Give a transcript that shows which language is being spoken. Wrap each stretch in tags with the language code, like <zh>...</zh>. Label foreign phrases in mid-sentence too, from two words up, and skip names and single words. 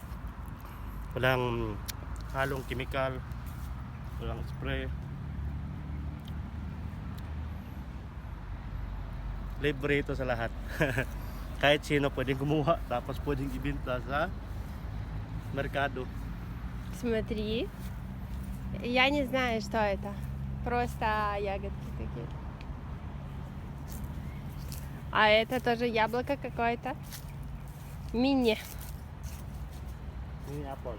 <tl>Walang halong chemical, walang spray. Libre ito sa lahat. Kahit sino pwedeng kumuha, tapos pwedeng ibenta sa merkado.</tl> <ru>Смотри. Я не знаю, что это. Просто ягодки такие. А это тоже яблоко какое-то. Мини.</ru> <tl>Yung apple.</tl>